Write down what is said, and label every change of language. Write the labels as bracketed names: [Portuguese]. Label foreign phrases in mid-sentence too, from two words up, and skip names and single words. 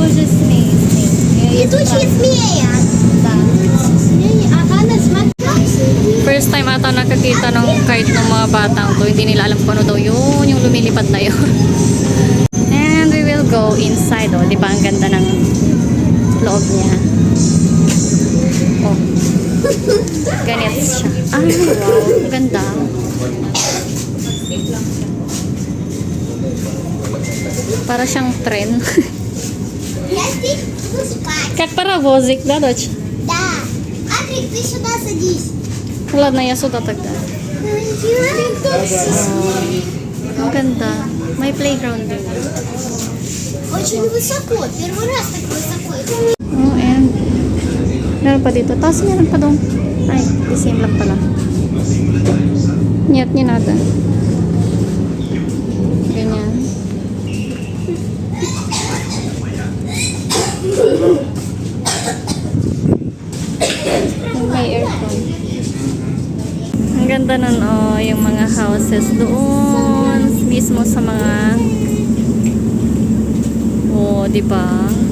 [Russian] Тут есть змея. Да. Змея. А она смотрится. [English] First time [Filipino] ata nakakita ng kite ng mga batang to. Hindi nila alam kung ano daw yun, yung lumilipad na yun. [English] And we will go inside. [Filipino] Oh, di ba ang ganda ng loob niya? Oh. Ganito siya. Ay, wow. Ang ganda. Para siyang tren. [Russian] Ясти, ну спать. Как паровозик, да, дочь? Да. Адрик, ты сюда садись. Ладно, я сюда тогда. [Filipino] Ang ganda. May playground din. [Russian] Очень высоко. Первый раз так высоко. [Filipino] Oh, and meron pa dito. Tapos meron pa doon. Ay, [English] the same [Filipino] lang pala. [Russian] Нет, не надо. [Filipino] Ganyan. Yung may aircon. Ang ganda nun, oh, yung mga houses doon mismo sa mga oh, di ba?